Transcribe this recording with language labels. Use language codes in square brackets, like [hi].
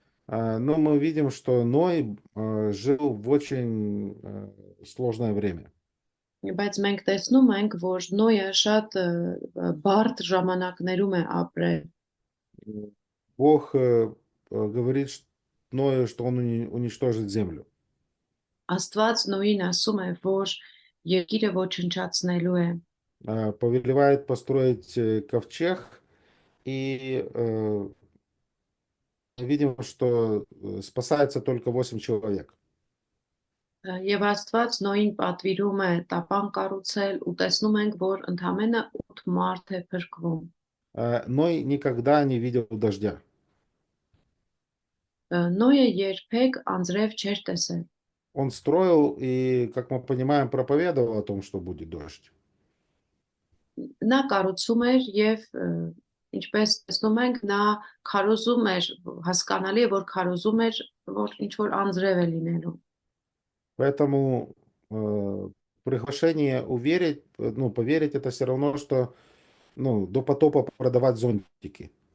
[ru] Но мы видим, что Ной жил в очень сложное время. [hy] բայց մենք տեսնում ենք, որ Նոյը շատ բարդ ժամանակներում է ապրել։ [ru] Бог говорит Ною, что он уничтожит землю. [hy] Աստված Նոյին ասում է, որ երկիրը ոչնչացնելու է։ [ru] Повелевает построить ковчег, и видим, что спасается только 8 человек. [hy] Եվ Աստված Նոյին պատվիրում է տապան կառուցել ու տեսնում ենք, որ ընդամենը 8 մարդ է փրկվում։ [ru] Ной никогда не видел дождя. [hy] Նոյը երբեք անձրև չէր տեսել։ [ru] Он строил и, как мы понимаем, проповедовал о том, что будет дождь. [hy] Նա կառուցում էր եւ ինչպես տեսնում ենք, նա քարոզում էր, հասկանալի է, որ քարոզում էր, որ ինչ որ անձրև է լինելու։ [ru] Поэтому приглашение уверить, поверить, это все равно, что до потопа продавать зонтики.